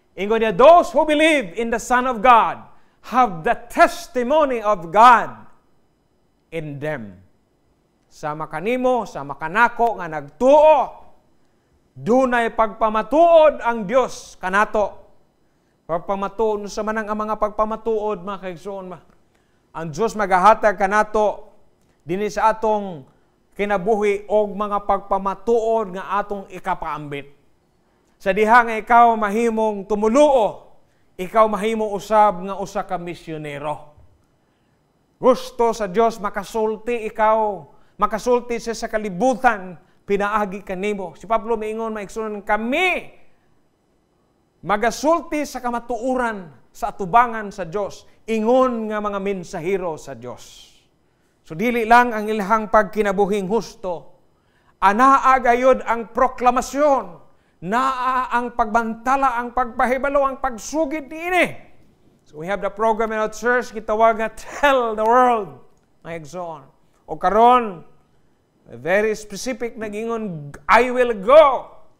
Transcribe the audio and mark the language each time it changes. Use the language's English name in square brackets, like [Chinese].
[Cebuano] Ingon niya, [English] those who believe in the Son of God have the testimony of God in them. [Cebuano] Sama kanimo, sama kanako nga nagtuo, dunay pagpamatuod ang Dios kanato. Pagpamatuod sa manang ang mga pagpamatuod mga kaigsoon ma. Ang Dios magahatag kanato dinhi sa atong kinabuhi og mga pagpamatuod nga atong ikapaambit. Sa diha nga ikaw mahimong tumuluo, ikaw mahimo usab nga usa ka misyonero. Gusto sa Dios makasulti ikaw, makasulti sa kalibutan, pinaagi kanimo. Si Pablo miingon maigsunan, kami magasulti sa kamatuoran sa atubangan sa Dios, ingon nga mga mensahero sa Dios. So dili lang ang ilahang pagkinabuhing husto, anaa gayud ang proklamasyon, naa ang pagbantala, ang pagpahibalo, ang pagsugid niini. [English] So we have the program in our church, [Cebuano] gitawag nga [English] Tell the World, my exon. [Cebuano] O karon, [English] very specific [Cebuano] nagingon, [English] I will go.